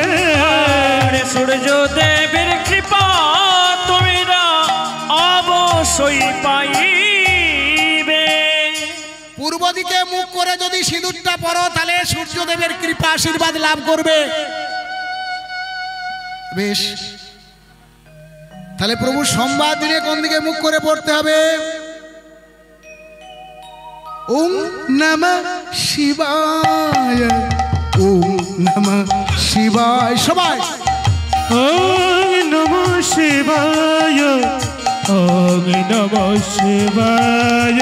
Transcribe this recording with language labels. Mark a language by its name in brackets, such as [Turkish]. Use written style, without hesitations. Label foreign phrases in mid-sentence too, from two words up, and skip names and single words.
[Bangla] সূর্যদেবের কৃপা তোমরা অবশ্যই পাইবে। পূর্ব দিকে মুখ করে যদি সিঁদুরটা পরো তাহলে সূর্যদেবের কৃপা আশীর্বাদ লাভ করবে। বেশ, তাহলে প্রভু সোমবার দিনে কোন দিকে মুখ করে পড়তে হবে? [Sanskrit] ওম নমঃ শিবায়, ওম নমঃ শিবায়। সবাই ওম নমঃ শিবায়, ওম নমঃ শিবায়,